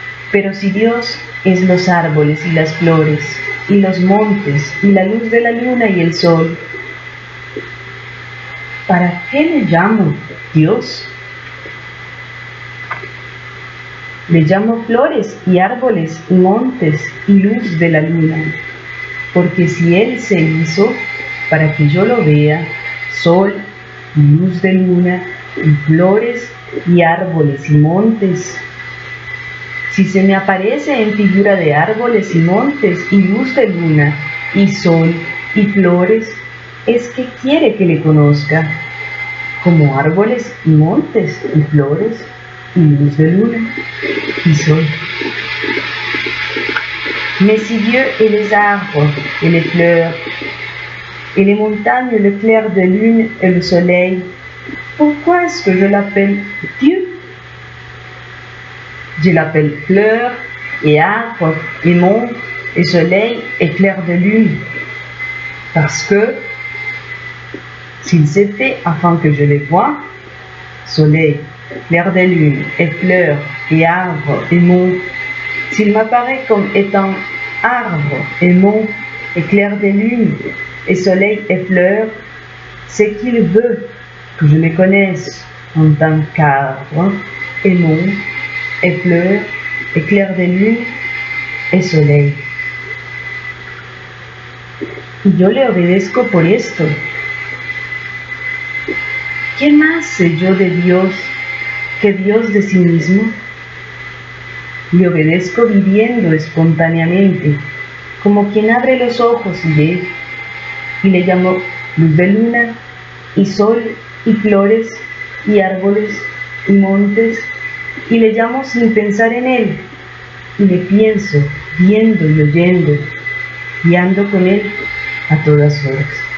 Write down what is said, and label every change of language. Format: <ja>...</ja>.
<es>Pero si Dios es los árboles y las flores, y los montes, y la luz de la luna y el sol, ¿para qué le llamo Dios? Le llamo flores y árboles y montes y luz de la luna, porque si Él se hizo para que yo lo vea, sol y luz de luna, y flores y árboles y montes, si se me aparece en figura de árboles y montes y luz de luna y sol y flores, es que quiere que le conozca, como árboles y montes y flores y luz de luna y sol.</es> <fr>Mais si Dieu est les arbres et les fleurs, et les montagnes, le clair de lune et le soleil, pourquoi est-ce que je l'appelle Dieu? Je l'appelle fleur et arbre et mont et soleil et clair de lune, parce que s'il s'est fait afin que je les voie, soleil, clair de lune et fleurs et arbre et mont, s'il m'apparaît comme étant arbre et mont et clair de lune et soleil et fleurs, c'est qu'il veut que je le connaisse en tant qu'arbre, et monte, et fleur, et clair de lune, et soleil.</fr> <es>Y yo le obedezco por esto. ¿Qué más sé yo de Dios que Dios de sí mismo? Le obedezco viviendo espontáneamente, como quien abre los ojos y ve, y le llamo luz de luna, y sol, y flores, y árboles, y montes, y le llamo sin pensar en él, y le pienso, viendo y oyendo, y ando con él a todas horas.</es>